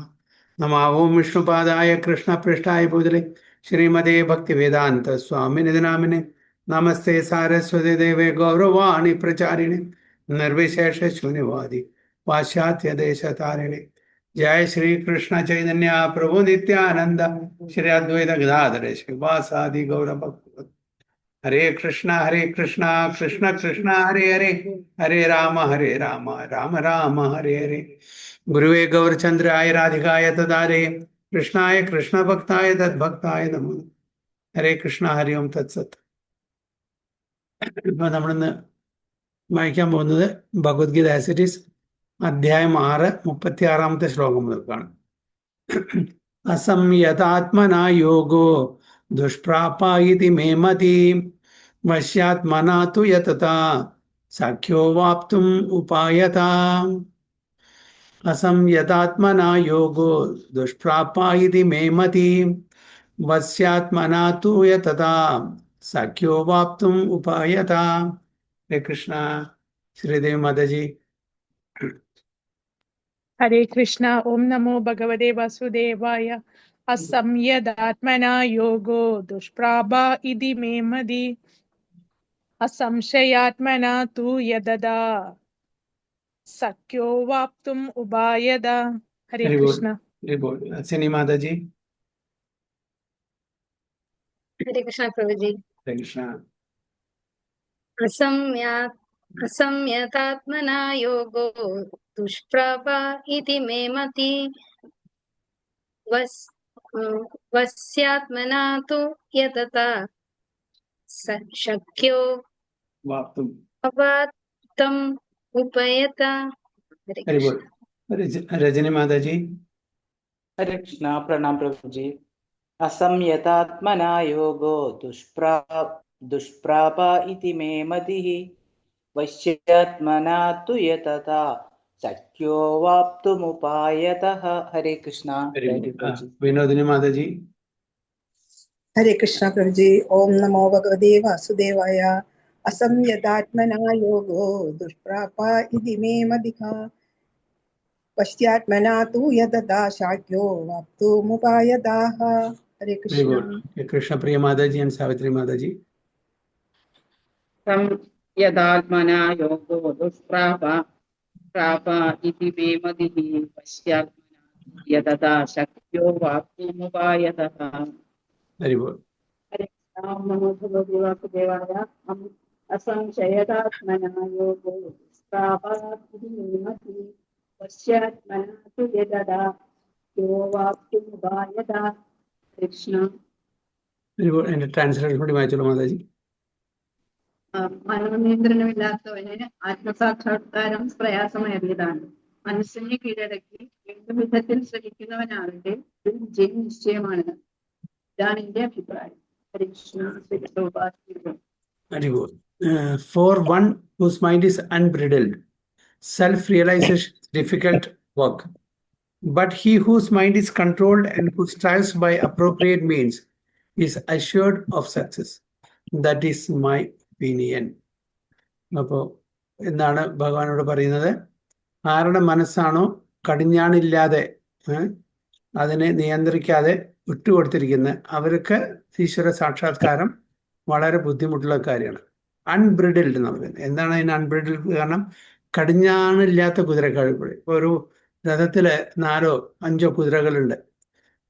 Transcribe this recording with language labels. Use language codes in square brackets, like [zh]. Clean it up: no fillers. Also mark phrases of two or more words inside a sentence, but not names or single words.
[sa] नमः ओं विष्णुपादाय कृष्णपृष्ठाय भूतले श्रीमते भक्तिवेदांत स्वामी निधि नामिने नमस्ते सारस्वती देवे गौरवाणी प्रचारिणे निर्विशेष शून्यवादी पाश्चात्य देश तारिणे। जय श्री कृष्ण चैतन्य प्रभु नित्यानंद श्री अद्वैत गदाधर श्रीवासादि गौर भक्त। हरे कृष्णा कृष्ण कृष्ण हरे हरे, हरे राम राम राम हरे हरे। गुरुवे गौरचंद्राय राधिकाय तदारे कृष्णाय कृष्ण भक्ताय तद्भक्ताय नमो। हरे कृष्ण हरि ओं तत्सत्. ഇപ്പൊ നമ്മളിന്ന് വായിക്കാൻ പോകുന്നത് ഭഗവത്ഗീത [en] as it is [sa] അധ്യായം 6 36 ശ്ലോകം മുതൽക്കാണ്. असंयतात्मना योगो दुष्प्राप इति मे मति वश्यात्मना तु यतता सख्यो वाप्तुं उपायत. असंयतात्मना योगो दुष्प्रापा इति मे मति वस्यात्मना तु यतता सख्यो वाप्तुम् उपायता. [hi] हरे कृष्णा. श्रीदेवी माता जी. हरे कृष्णा. [sa] ओम नमो भगवते वासुदेवाय. असंयदात्मना योगो दुष्प्रापा इति मे मति असंशयात्मना तु यददा सख्यो वाप्तुम् उपायदा. [hi] हरे कृष्णा. सिनी माता जी. हरे कृष्णा प्रभु जी. हरे कृष्णा. [sa] असंयतात्मना योगो दुष्प्राप इति मे मति वस्यात्मना तु यतता शक्यो वाप्तुम् उपयता. [hi] हरे बोल. रजनी माता जी. हरे कृष्णा. प्रणाम प्रभु जी. [sa] असंयतात्मना योगो दुष्प्राप इति मे मतिः वश्यात्मना तु यतता सख्यो वाप्तुमुपायतः. [hi] हरे कृष्णा. विनोदिनी माता जी. हरे कृष्णा प्रभु जी. [sa] ओम नमो भगवते वासुदेवाय. असंयतात्मना योगो दुष्प्रापा इति मे मतिः पश्चात्मना तु यतता शक्यो वाप्तुमुपायतः. [hi] हरे कृष्णा. कृष्ण प्रिय माता जी एंड सावित्री माता जी. [sa] संयतात्मना योगो दुष्प्राप इति मे मतिः पश्चात्मना यतता शक्यो वाप्तुमुपायतः. [hi] हरि बोल. हरे राम. [sa] नमो भगवते वासुदेवाय. असंशयतात्मना योगो दुष्प्राप इति मे मतिः पश्चात्मना तु यतता शक्यो वाप्तुमुपायतः. [hi] कृष्ण. हरि बोल. [en] and translation [ml] കൂടി വായിച്ചോളൂ മാതാജി. മനോനിയന്ത്രണമില്ലാത്തവന് ആത്മസാക്ഷാത്കാരം പ്രയാസമേറിയതാണ്. മനസ്സിനെ കീഴടക്കി എന്ത് വിധത്തിൽ ശ്രമിക്കുന്നവനാകട്ടെ ഒരു വിജയം നിശ്ചയമാണ്. ഇതാണ് എന്റെ അഭിപ്രായം. [en] For one whose mind is unbridled, self-realization is difficult work. But he whose mind is controlled and who strives by appropriate means is assured of success. That is my opinion. [ml] അപ്പോൾ എന്താണ് ഭഗവാനോട് പറയുന്നത്? ആരുടെ മനസ്സാണോ കടിഞ്ഞാണില്ലാതെ അതിനെ നിയന്ത്രിക്കാതെ വിട്ടുകൊടുത്തിരിക്കുന്നത് അവർക്ക് ഈശ്വര സാക്ഷാത്കാരം വളരെ ബുദ്ധിമുട്ടുള്ള കാര്യമാണ്. അൺബ്രിഡിൽഡ് എന്ന് പറയുന്നത് എന്താണ് അതിന് അൺബ്രിഡിൽഡ്? കാരണം കടിഞ്ഞാണില്ലാത്ത കുതിരക്കാൾ ഇപ്പോൾ ഒരു രഥത്തില് 4 or 5 കുതിരകളുണ്ട്.